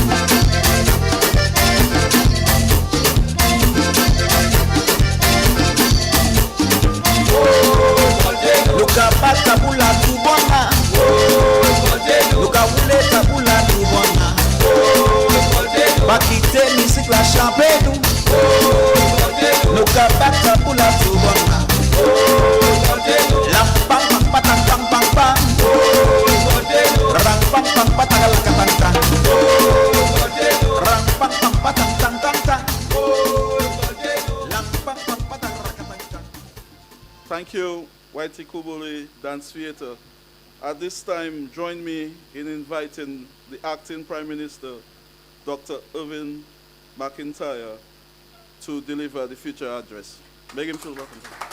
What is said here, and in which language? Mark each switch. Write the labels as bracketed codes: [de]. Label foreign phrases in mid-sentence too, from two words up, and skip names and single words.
[en] Luka bata bula tubona. Luka wule tabula tubona. Bakite misikla champenu. Luka bata bula tubona. Lam pam pam patang pam pam pam. Rang pam pam patang lakatang tang. Rang pam pam patang tang tang tang. Lam pam pam patang lakatang tang. Thank you, Whitey Kubuli Dance Theatre. At this time, join me in inviting the Acting Prime Minister, Dr. Irvin McIntyre, to deliver the future address. Make him feel welcome.